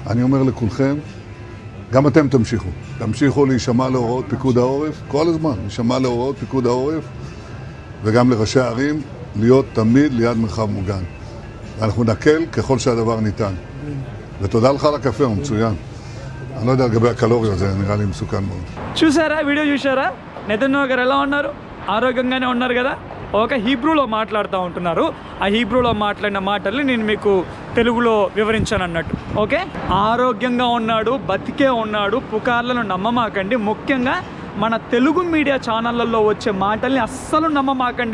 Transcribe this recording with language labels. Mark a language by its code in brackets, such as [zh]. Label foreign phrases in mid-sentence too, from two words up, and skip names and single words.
[he] אני אומר לכולכם, גם אתם תמשיכו להישמע להוראות פיקוד העורף, כל הזמן, להישמע להוראות פיקוד העורף, וגם לראשי הערים, להיות תמיד ליד מרחב מוגן. ואנחנו נקל ככל שהדבר ניתן. ותודה לך על הקפה, הוא מצוין. אני לא יודע לגבי הקלוריות, זה נראה לי מסוכן מאוד. [te] చూసారా వీడియో చూసారా? నెతన్యాహు గారు ఎలా ఉన్నారు? ఆరోగ్యంగానే ఉన్నారు కదా. ఒక హీబ్రూలో మాట్లాడుతూ ఉంటున్నారు. ఆ హీబ్రూలో మాట్లాడిన మాటల్ని నేను మీకు తెలుగులో వివరించాను అన్నట్టు. ఓకే, ఆరోగ్యంగా ఉన్నాడు, బతికే ఉన్నాడు, పుకార్లను నమ్మమాకండి. ముఖ్యంగా మన తెలుగు మీడియా ఛానళ్ళల్లో వచ్చే మాటల్ని అస్సలు నమ్మమాకండి.